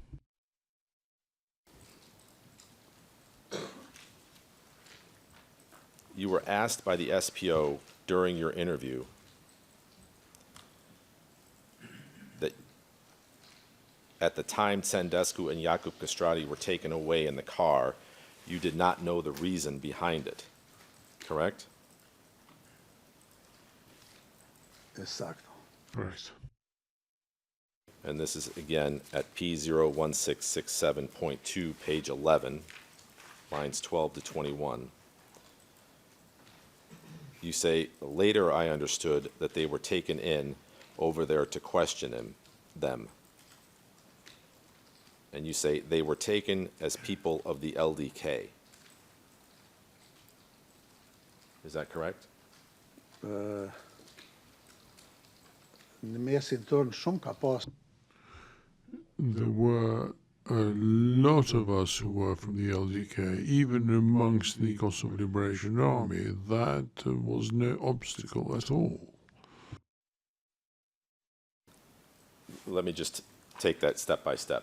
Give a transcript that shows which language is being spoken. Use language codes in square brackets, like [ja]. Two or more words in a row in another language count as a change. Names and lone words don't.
[en] You were asked by the SPO during your interview that at the time Sandescu and Jakub Castrati were taken away in the car, you did not know the reason behind it, correct? [sq] E saktë. [en] Correct. And this is again at P01667.2, page 11, lines 12 to 21. You say, later I understood that they were taken in over there to question them. And you say they were taken as people of the LDK. Is that correct? [sq] Në mesin tonë shumë ka pas. [en] There were A lot of us who were from the LDK, even amongst the Kosovo Liberation Army, that was no obstacle at all. Let me just take that step by step.